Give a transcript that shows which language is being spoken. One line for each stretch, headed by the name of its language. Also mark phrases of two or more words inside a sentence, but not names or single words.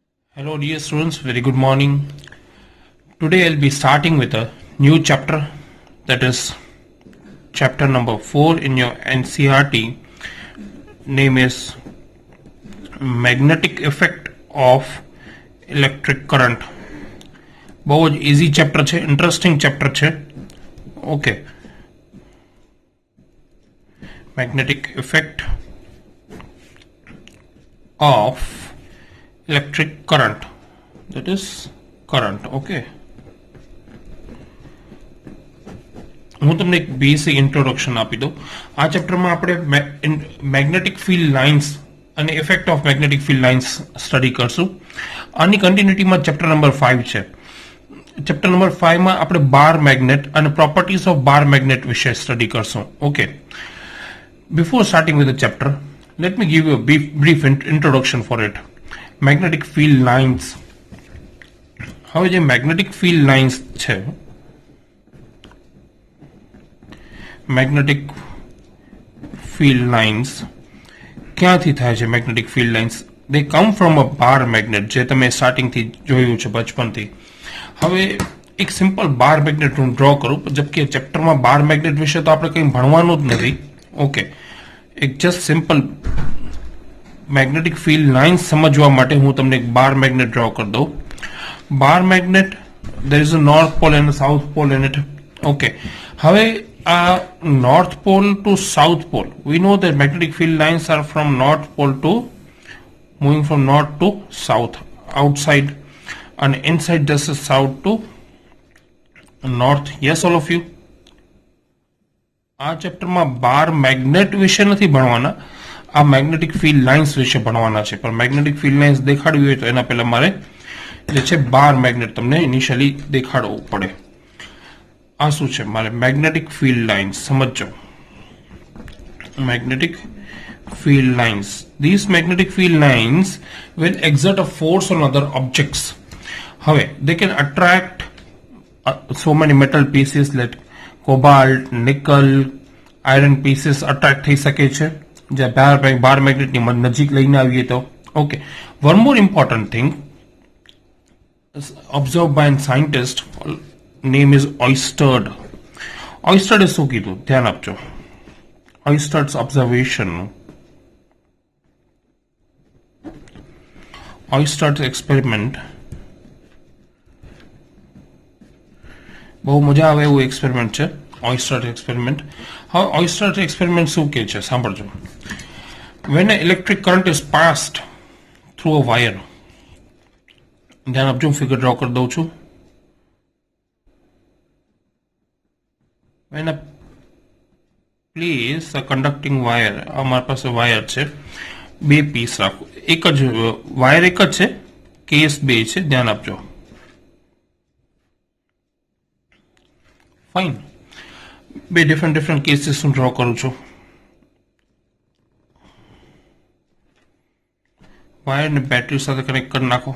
English: Hello dear students, very good morning. Today I'll be starting with a new chapter, that is chapter number 4 in your NCERT. Name is Magnetic Effect of Electric Current.
Gujarati: બહુ જ
English: easy chapter
Gujarati: છે,
English: interesting chapter
Gujarati: છે. Okay.
English: Magnetic effect of electric current, that is current.
Gujarati: Okay, હું તમને એક
English: basic introduction
Gujarati: આપી દઉં. આ ચેપ્ટરમાં આપણે
English: magnetic field lines
Gujarati: અને
English: effect of magnetic field lines
Gujarati: સ્ટડી કરશું. આની કન્ટિન્યુટીમાં
English: chapter number 5
Gujarati: છે.
English: chapter number 5
Gujarati: માં આપણે
English: bar magnet
Gujarati: અને
English: properties of bar magnet
Gujarati: વિશે સ્ટડી કરશું. ઓકે,
English: before starting with the chapter, let me give you a brief introduction for it. Magnetic field lines.
Gujarati: હવે જે
English: magnetic field lines
Gujarati: છે,
English: magnetic field lines
Gujarati: ક્યાંથી થાય છે?
English: magnetic field lines they come from a bar magnet,
Gujarati: જે તમે સ્ટાર્ટિંગથી જોયું છે બચપનથી. હવે એક
English: simple bar magnet
Gujarati: હું ડ્રો કરું, જબકે ચેપ્ટરમાં
English: bar magnet
Gujarati: વિશે તો આપણે કંઈ ભણવાનું જ નથી. ઓકે, એક
English: just simple magnetic field lines
Gujarati: સમજવા માટે હું તમને એક
English: bar magnet
Gujarati: ડ્રો કરી દઉં.
English: bar magnet, there is a north pole and a south pole in it. Okay,
Gujarati: હવે આ
English: north pole to south pole, we know that magnetic field lines are from north pole to moving from north to south, outside and inside just south to north. Yes, all of you.
Gujarati: આ ચેપ્ટરમાં
English: bar magnet
Gujarati: વિશે નથી ભણવાના, આ
English: magnetic field lines
Gujarati: વિશે ભણવાના છે. પણ
English: magnetic field lines
Gujarati: દેખાડવી હોય તો એના પહેલા મારે જે છે
English: bar magnet
Gujarati: તમને ઇનિશિયલી દેખાડવું પડે. આ શું છે? મારે
English: magnetic field lines
Gujarati: સમજો.
English: magnetic field lines, these magnetic field lines will exert a force on other objects. હવે they can attract so many metal pieces like cobalt, nickel, iron pieces attract
Gujarati: થઈ શકે છે, જે બાર મેગ્નેટની નજીક લઈને આવીએ તો.
English: okay, one more important thing observed by a scientist, name is Oersted.
Gujarati: Oersted શું કીધું? ધ્યાન આપજો.
English: Oersted's observation, Oersted's experiment,
Gujarati: બહુ મજા આવે એવું એક્સપેરિમેન્ટ છે Oersted experiment. હવે Oersted experiment શું કહે છે સાંભળજો.
English: When an electric current is passed through a wire,
Gujarati: ધ્યાન આપજો, હું ફિગર ડ્રો કરી દઉં છું.
English: When I place a conducting wire,
Gujarati: અમારી પાસે વાયર છે, બે પીસ રાખો. એક જ વાયર, એક જ છે, કેસ બે છે, ધ્યાન આપજો. ફાઇન, બે
English: different cases
Gujarati: હું ડ્રો કરું છું. વાયરને બેટરી સાથે કનેક્ટ કરી નાખો.